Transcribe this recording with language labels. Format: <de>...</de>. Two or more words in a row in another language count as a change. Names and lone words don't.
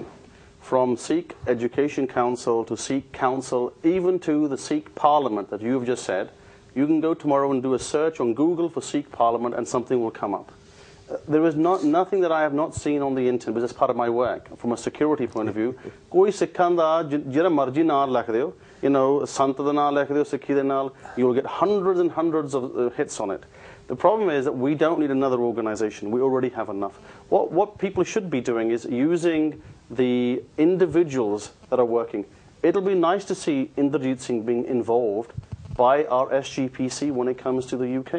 <en>From Sikh Education Council to Sikh Council, even to the Sikh Parliament that you've just said, you can go tomorrow and do a search on Google for Sikh Parliament and something will come up. There is nothing that I have not seen on the internet, because it's part of my work, from a security point of view.</en> <pa>ਕੋਈ ਸਿੱਖਾਂ ਦਾ ਜਿਹੜਾ ਮਰਜ਼ੀ ਨਾਲ ਲਿਖ ਦਿਓ,</pa> <en>you know,</en> <pa>ਸੰਤ ਦਾ ਨਾਲ ਲਿਖ ਦਿਓ, ਸਿੱਖੀ ਦਾ ਨਾਲ,</pa> <en>you will get hundreds and hundreds of hits on it. The problem is that we don't need another organization. We already have enough. What people should be doing is using the individuals that are working. It'll be nice to see Inderjeet Singh being involved by our SGPC when it comes to the UK.</en>